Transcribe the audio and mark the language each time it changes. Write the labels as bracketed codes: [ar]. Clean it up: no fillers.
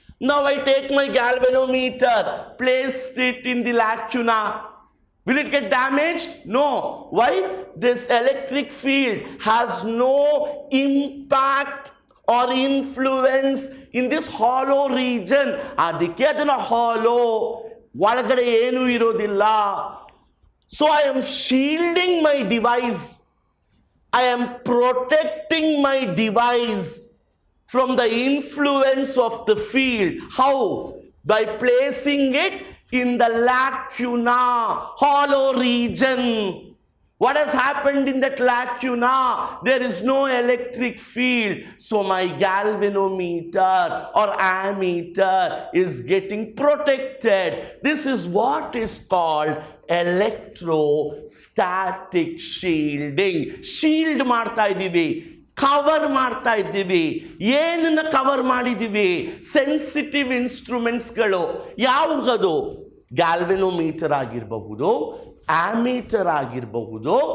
[en] Now I take my galvanometer, place it in the lacuna. Will it get damaged? No. Why? This electric field has no impact or influence in this hollow region. [kn] ಅದಕ್ಕೆ ಅದನ್ನ hollow, ಒಳಗಡೆ ಏನು ಇರೋದಿಲ್ಲ. [en] So I am shielding my device. I am protecting my device from the influence of the field. How? By placing it in the lacuna, hollow region. What has happened in that lacuna? There is no electric field. So my galvanometer or ammeter is getting protected. This is what is called electrostatic shielding. [kn] Shield ಮಾಡ್ತಾ ಇದ್ದೀವಿ, cover ಮಾಡ್ತಾ ಇದ್ದೀವಿ. ಏನನ್ನ cover ಮಾಡಿದ್ದೀವಿ? Sensitive ಇನ್ಸ್ಟ್ರೂಮೆಂಟ್ಸ್ಗಳು. ಯಾವುಗದು? ಗ್ಯಾಲ್ವೆನೋಮೀಟರ್ ಆಗಿರಬಹುದು, ammeter ಆಗಿರಬಹುದು.